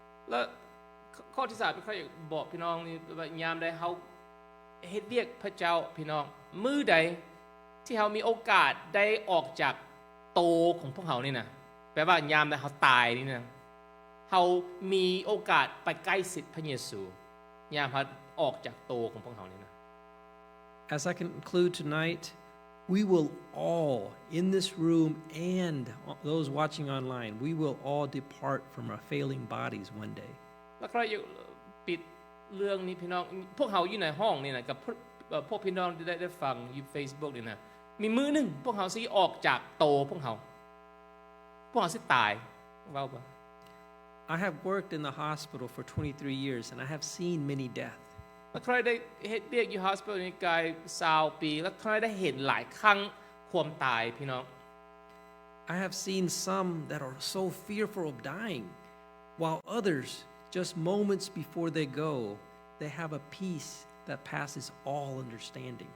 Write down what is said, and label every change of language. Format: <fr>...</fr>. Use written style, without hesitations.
<tts>แล้วข้อที่3พี่ค่อยบอกพี่น้องนี่ว่ายามใดเฮาเฮ็ดเวียกพระเจ้าพี่น้องมื้อใดที่เฮามีโอกาสได้ออกจากโตของพวกเฮานี่นะแปลว่ายามใดเฮาตายนี่นะเฮามีโอกาสไปใกล้ชิดพระเยซูยามเฮาออกจากโตของพวกเฮานี่นะ</tts> <en>As I conclude tonight, we will all in this room and those watching online, we will all depart from our failing bodies one day.</en> <tts>แล้วก็ปิดเรื่องนี้พี่น้องพวกเฮาอยู่ในห้องนี่นะกับพวกพี่น้องที่ได้ฟังอยู่ Facebook นี่นะมีมื้อนึงพวกเฮาสิออกจากโตพวกเฮาสิตายเว้าบ่</tts> <en>I have worked in the hospital for 23 years and I have seen many deaths.</en> <tts>แล้วใครได้เฮ็ดเวียกอยู่ hospital นี่กาย20 ปีแล้วใครได้เห็นหลายครั้งความตายพี่น้อง</tts> <en>I have seen some that are so fearful of dying, while others, just moments before they go, they have a peace that passes all understanding.</en>